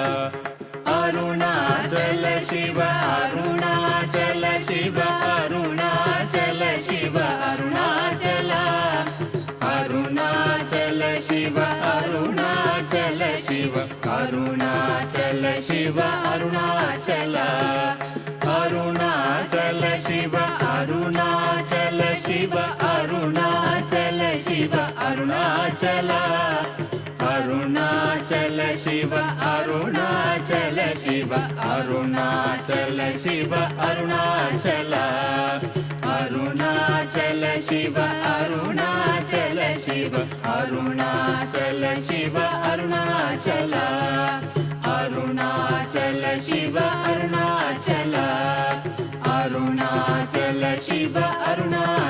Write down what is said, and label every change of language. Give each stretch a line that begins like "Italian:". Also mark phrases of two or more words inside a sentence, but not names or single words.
Sanskrit: అరుణాచల శివ అరుణాచల శివ అరుణాచల శివ అరుణాచల అరుణాచల శివ అరుణాచల శివ అరుణాచల శివ అరుణాచల అరుణాచల శివ అరుణ ಅರುಣಾಚಲ ಅರುಣಾಚಲ ಶಿವ ಅರುಣಾಚಲ ಶಿವ ಅರುಣಾಚಲ ಶಿವ ಅರುಣಾಚಲ ಅರುಣಾಚಲ ಶಿವ ಅರುಣಾಚಲ ಶಿವ ಅರುಣಾಚಲ ಶಿವ ಅರುಣಾಚಲ ಅರುಣಾಚಲ ಶಿವ ಅರುಣಾಚಲ ಅರುಣಾಚಲ ಶಿವ ಅರುಣಾಚಲ